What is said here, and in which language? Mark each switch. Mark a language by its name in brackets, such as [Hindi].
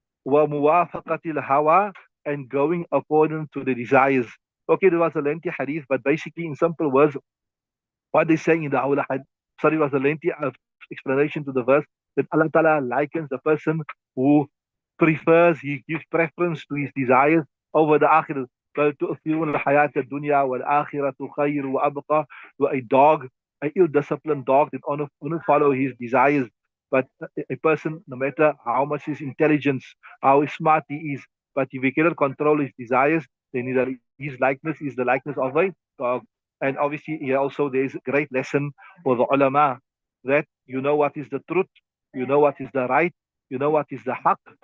[Arabic] وموافقة الهوى, [English] and going according to the desires. Okay, there was a lengthy hadith, but basically in simple words, what they're saying in the Awla hadith, sorry, it was a lengthy explanation to the verse, that Allah Ta'ala likens the person who prefers, he gives preference to his desires over the akhirah. [Arabic] بل تؤثرون الحياة الدنيا والآخرة خير وأبقى. [English] To a dog, a ill-disciplined dog that only follow his desires. But a person, no matter how much his intelligence, how smart he is, but if he cannot control his desires, then his likeness is the likeness of a dog. And obviously, here also there is a great lesson for the ulama, that you know what is the truth, you know what is the right, you know what is the haqq.